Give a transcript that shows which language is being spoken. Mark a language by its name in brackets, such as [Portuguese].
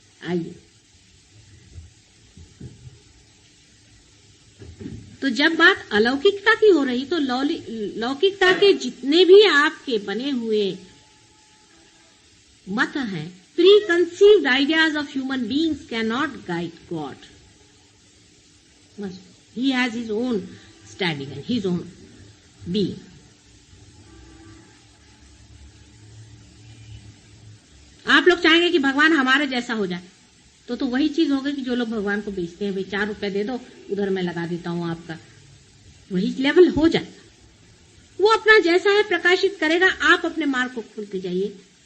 [Hindi] आइए, तो जब बात अलौकिकता की हो रही तो लौकिकता के जितने भी आपके बने हुए मत हैं, [English] preconceived ideas of human beings cannot guide God. He has his own standing and his own being. [Hindi] आप लोग चाहेंगे कि भगवान हमारे जैसा हो जाए, तो वही चीज होगी कि जो लोग भगवान को बेचते हैं, भाई 4 रुपए दे दो, उधर मैं लगा देता हूं आपका, वही लेवल हो जाएगा। वो अपना जैसा है प्रकाशित करेगा, आप अपने मार्ग को खोलते जाइए।